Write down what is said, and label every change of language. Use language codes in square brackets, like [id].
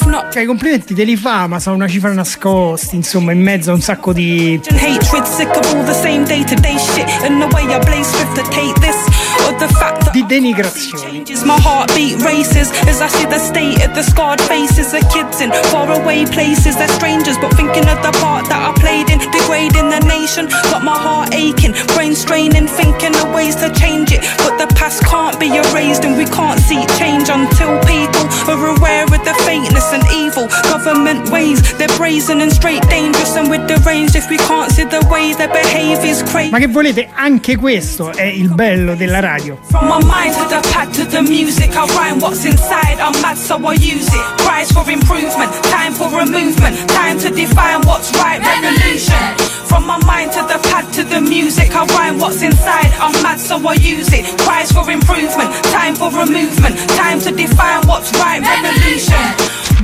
[it] Cioè, i complimenti te li fa, ma sono una cifra nascosta, insomma, in mezzo a un sacco di... [en] Hatred, sick of all the same day-to-day shit, and the way I blaze with the take this, or the fact [it] di denigrazioni. [en] My heartbeat races as I see the state of the scarred faces of kids in faraway places. They're strangers, but thinking of the part that I played in, degrading the nation. Got my heart aching, brain straining, thinking of ways to change it. But the past can't be erased, and we can't see change until people are aware of the faintness and evil government ways. They're brazen and straight dangerous and with deranged. If we can't see the way their behavior's crazy. [it] Ma che volete? Anche questo è il bello della radio. [en] From my mind to the pad to the music, I rhyme what's inside, I'm mad so I use it. Cries for improvement, time for a movement, time to define what's right, revolution. From my mind to the pad to the music, I rhyme what's inside, I'm mad so I use it. Cries for improvement, time for a movement, time to define what's right, revolution.